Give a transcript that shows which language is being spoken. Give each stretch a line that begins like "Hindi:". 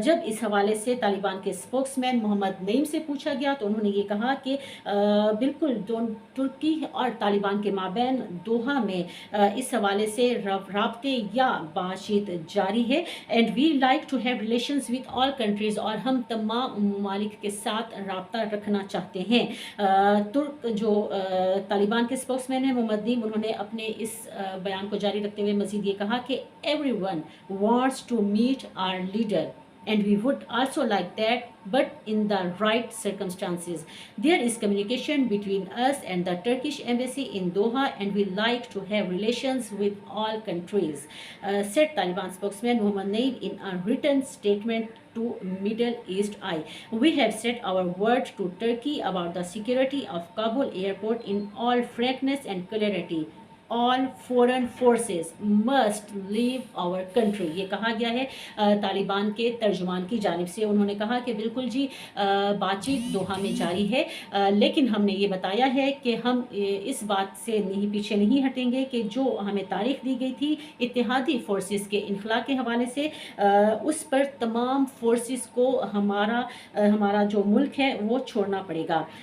Hindi: जब इस हवाले से तालिबान के स्पोक्समैन मोहम्मद नईम से पूछा गया, तो उन्होंने ये कहा कि बिल्कुल तुर्की और तालिबान के माबैन दोहा में इस हवाले से राब्ते या बातचीत जारी है,
English: and we like to have relations with all countries,
Hindi: और हम तमाम ममालिक के साथ रब्ता रखना चाहते हैं। तुर्क जो तालिबान के स्पोक्समैन हैं मोहम्मद नईम, उन्होंने अपने इस बयान को जारी रखते हुए मज़ीद ये कहा कि
English: Everyone wants to meet our leader, and we would also like that, but in the right circumstances. There is communication between us and the Turkish embassy in Doha, and we like to have relations with all countries, said Taliban spokesman Mohammad Naeem in a written statement to Middle East Eye. We have said our word to Turkey about the security of Kabul airport in all frankness and clarity. All foreign forces must leave our country.
Hindi: ये कहा गया है तालिबान के तर्जुमान की जानिब से। उन्होंने कहा कि बिल्कुल जी बातचीत दोहा में जारी है, लेकिन हमने ये बताया है कि हम इस बात से पीछे नहीं हटेंगे कि जो हमें तारीख दी गई थी इत्तेहादी फोर्सेस के इनखला के हवाले से, उस पर तमाम फोर्सेस को हमारा जो मुल्क है वो छोड़ना पड़ेगा।